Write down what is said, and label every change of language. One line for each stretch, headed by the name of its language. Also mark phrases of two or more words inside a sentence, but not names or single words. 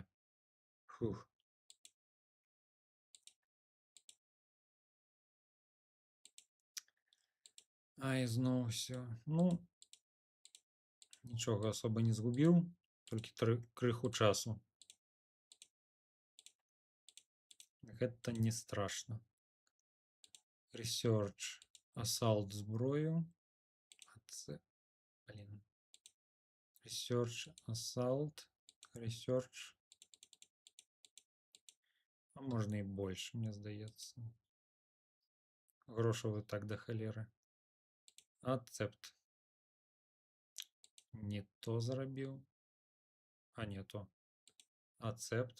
Belarusian: Фух. Ай, зноў усё. Ну, нічога асоба не згубіў, толькі крыху часу. Гэта не страшна.
English: Research. Assault зброю.
Belarusian: Блин.
English: Research, assault, research.
Belarusian: А можна і больш, мне здаецца. Грошаў і так да халеры. Акцепт. Не то зрабіў. А не то.
English: Accept.